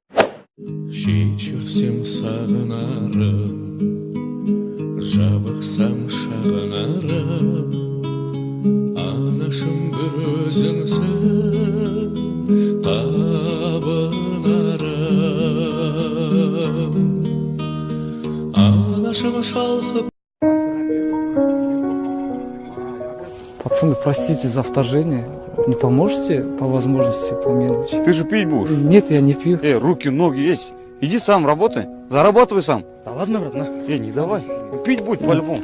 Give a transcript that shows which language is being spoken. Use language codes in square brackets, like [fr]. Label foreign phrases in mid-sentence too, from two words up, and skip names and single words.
[kk] Жей жүрсем сағынарым, жабықсам шағынарым, анашым бір өзіңсің табынарым, анашым шалқып. [ru] Пацаны, простите за вторжение. Не поможете по возможности, по мелочи? Ты же пить будешь? Нет, я не пью. Руки, ноги есть. Иди сам работай, зарабатывай сам. Да ладно, брат, на. Не давай. Пить будь по-любому.